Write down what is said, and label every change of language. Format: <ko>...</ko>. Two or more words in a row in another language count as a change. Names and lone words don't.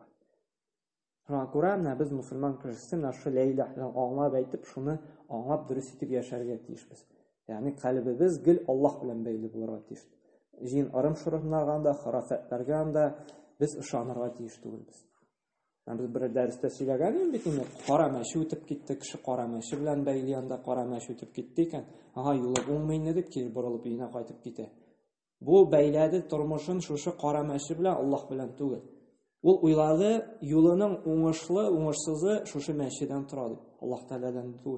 <tt>Шуңа күрә без мусульман кешесе нашы</tt> <ar>لا إله</ar> <tt>аңлап әйтеп, шуны аңлап дөрес итеп яшәргә тиешбез. Ягъни калбыбыз гел Аллаһ белән бәйле булырга тиеш. Җин арым-шурымнарга да, харафатларга да без ышанырга тиеш түгелбез. Biz bir dərstə сөйләгән бит инде, кара мәче үтеп китте, кеше кара мәче белән бәйле янда кара мәче үтеп китте икән. Юлы уңмый дип кире борылып өенә кайтып китә. Бу бәйләде тормышын шушы кара мәче белән, Аллаһ белән түгел. Ул уйлады, юлының уңышлы, уңышсызы шушы мәчедән тора дип, Аллаһ Тәгаләдән түгел.</tt>